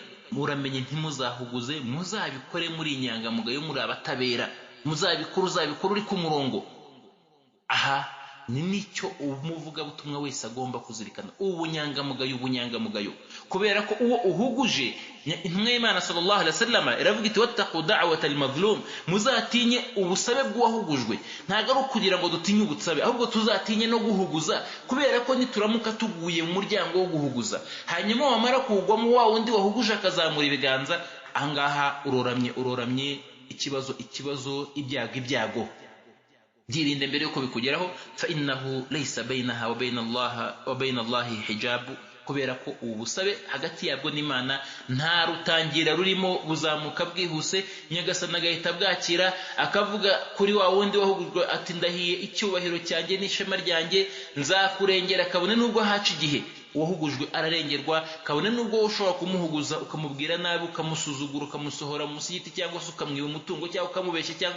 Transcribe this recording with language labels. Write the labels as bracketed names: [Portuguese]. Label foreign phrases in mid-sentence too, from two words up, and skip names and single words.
[Kinyarwanda] Muramenye ntimuzahuguze, muzabikore muri inyangamugayo, muri abatabera, uzabikora uri ku murongo. Aha ni nicyo umuvuga butumwa wese agomba kuzirikana, ubunyangamugayo, kubera ko uwo uhuguje, intumwa y'Imana [Arabic] صلى الله عليه وسلم [Kinyarwanda] iravuga iti [Arabic] واتقوا دعوة المظلوم, [Kinyarwanda] muzatinye ubusabe bw'uwahugujwe. Ntago ari kugira ngo dutinye ubutsabe, ahubwo tuzatinye no guhuguza, kubera ko nituramuka tuguye mu muryango wo guhuguza, hanyuma wamara kugwamo wa wundi wahuguje akazamura ibiganza, ahangaha uroramye ikibazo ibyago. Byirinde mbere yuko bikugeraho, [Arabic] فإنه ليس بينها وبين الله حجاب, [Kinyarwanda] kubera ko ubusabe hagati yabwo n'Imana nta rutangira rurimo, buzamuka bwihuse. Nyagasani agahita bwakira akavuga kuri wa wundi wahugurwa ati ndahiye icyubahiro cyanjye n'ishema ryanjye nzakurengera, kabone nubwo haca igihe. uwahugujwe ararengerwa, kabone nubwo ushobora kumuhuguza ukamubwira nabi, ukamusuzugura, ukamusohora munsi y'igiti, cyangwa se ukamwiba umutungo, cyangwa ukamubeshya, cyangwa